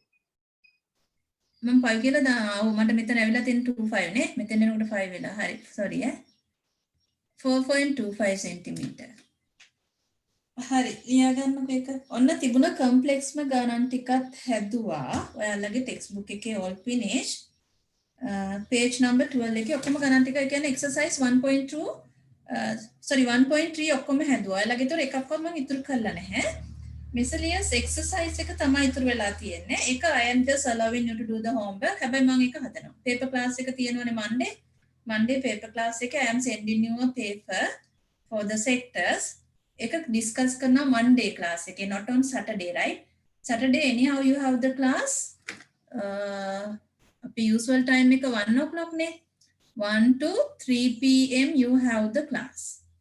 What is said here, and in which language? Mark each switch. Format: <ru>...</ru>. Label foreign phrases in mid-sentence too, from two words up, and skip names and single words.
<si>මම 5 කියලා ඔව් මට මෙතන ඇවිල්ලා තියෙන 25 නේ මෙතන එනකොට 5 වෙලා හරි sorry 4.25 centimeter හරි ලියා ගන්නකො එක ඔන්න තිබුණ කම්ප්ලෙක්ස්ම ගණන් ටිකත් හැදුවා ඔයාලගේ</si> <en>text book</en> <si>එකේ</si> <en>all finish page number 12</en> <si>එකේ ඔක්කොම ගණන් ටික ඒ කියන්නේ</si> <en>exercise 1.2 sorry 1.3</en> <si>ඔක්කොම හැදුවා ඔයාලගේ ඒතර එකක්වත් මම ඉතුරු කරලා නැහැ</si> <en>miscellaneous exercise</en> <si>එක තමයි ඉතුරු වෙලා තියෙන්නේ ඒක</si> <en>I am just allowing you to do the homework</en> <si>හැබැයි මම ඒක හදනවා</si> <en>paper class</en> <si>එක තියෙනවනේ</si> <en>Monday paper class එක I am sending you a paper for the sectors එක discuss කරනවා Monday class එකේ not on Saturday right Saturday anyhow you have the class අපේ usual time එක 1 o'clock නේ 1 to 3 pm you have the class</en>